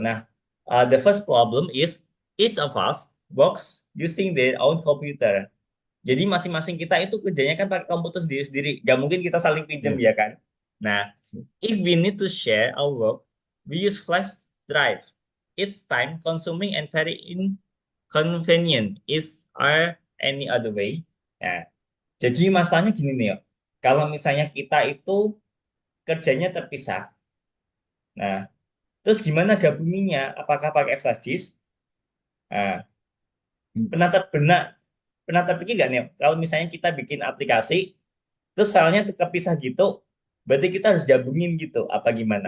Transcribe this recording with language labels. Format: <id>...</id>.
<en>Nah, the first problem is each of us works using their own computer.</en> <id>Jadi masing-masing kita itu kerjanya kan pakai komputer sendiri-sendiri. Gak mungkin kita saling pinjam ya. ya kan?</id> <en>Nah, if we need to share our work, we use flash drive. It's time consuming and very inconvenient. Is there any other way?</en> <id>Nah, jadi masalahnya gini nih ya. Kalau misalnya kita itu kerjanya terpisah. Nah, terus gimana gabunginnya? Apakah pakai flash disk? Nah, Hmm, pernah terbenak, pernah terpikir nggak nih? Kalau misalnya kita bikin aplikasi, terus filenya kepisah gitu, berarti kita harus gabungin gitu, apa gimana?</id>